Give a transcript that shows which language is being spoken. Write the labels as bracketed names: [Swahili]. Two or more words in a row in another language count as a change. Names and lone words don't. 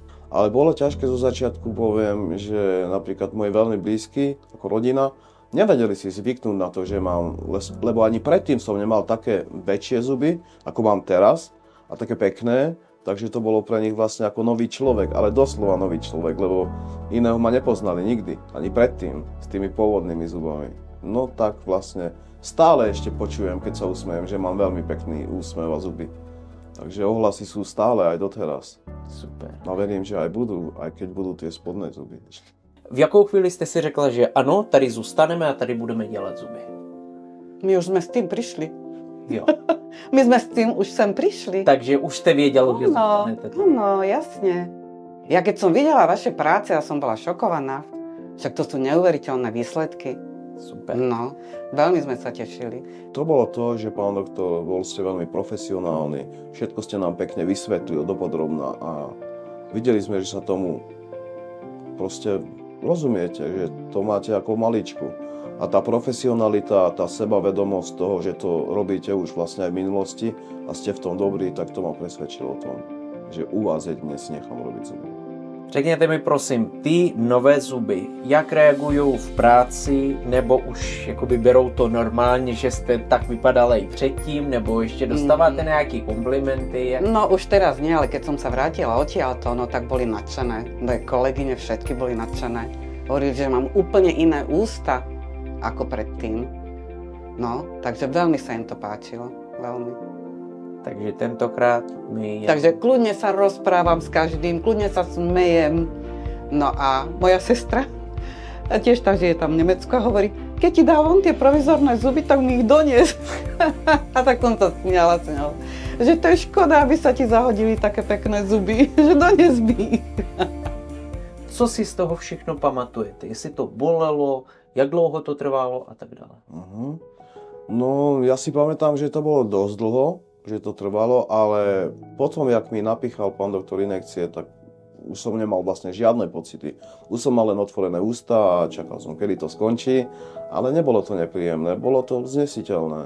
[Slovak] Ale bolo ťažké zo začiatku, poviem, že napríklad moji veľmi blízky, ako rodina, nevedeli si zvyknúť na to, že mám, lebo ani predtým som nemal také väčšie zuby, ako mám teraz, a také pekné, takže to bolo pre nich vlastne ako nový človek, ale doslova nový človek, lebo iného ma nepoznali nikdy, ani predtým, s tými pôvodnými zubami. No tak vlastne stále ešte počujem, keď sa usmejem, že mám veľmi pekný úsmev a zuby. Takže ohlasy sú stále aj doteraz. Super. A verím, že aj budú, aj keď budú tie spodné zuby. [Czech] V jakou chvíli jste si řekla, že ano, tady zůstaneme a tady budeme dělat zuby? [Slovak] My už sme s tým prišli. [Czech] Jo. [Slovak] My sme s tým už sem prišli. [Czech] Takže už jste věděli, že zůstanete. [Slovak] Áno, jasne. Ja keď som videla vaše práce, ja som bola šokovaná. Však to sú neuveriteľné výsledky. Super. No, veľmi sme sa tešili. To bolo to, že pán doktor, bol ste veľmi profesionálni, všetko ste nám pekne vysvetlil dopodrobná a videli sme, že sa tomu proste rozumiete, že to máte ako maličku. A tá profesionalita, tá sebavedomosť toho, že to robíte už vlastne aj v minulosti a ste v tom dobrí, tak to ma presvedčilo o tom, že u vás jedine si nechám robiť zuby. [Czech] Řekněte mi prosím, ty nové zuby, jak reagují v práci, nebo už jakoby berou to normálně, že jste tak vypadala i předtím, nebo ještě dostáváte nějaký komplimenty? [Slovak] No už teraz nie, ale keď som sa vrátila odtiaľto, no tak boli nadšené. Moje kolegyne všetky boli nadšené. Hovorili, že mám úplne iné ústa ako predtým. No, takže veľmi sa im to páčilo. Veľmi. Takže tentokrát mi... Takže kľudne sa rozprávam s každým, kľudne sa smejem. No a moja sestra, a tiež tak, že je tam v Nemecku, a hovorí, keď ti dá on tie provizorné zuby, tak mi ich donies. A tak som sa smiala s ňou. Že to je škoda, aby sa ti zahodili také pekné zuby, že donies mi. [Czech] Co si z toho všechno pamatujete? Jestli to bolelo, jak dlouho to trvalo a tak dále? No, [Slovak] ja si pamätám, že to bolo dosť dlho, že to trvalo, ale potom, jak mi napíchal pán doktor injekcie, tak už som nemal vlastne žiadne pocity. Už som mal len otvorené ústa a čakal som, kedy to skončí, ale nebolo to nepríjemné, bolo to znesiteľné.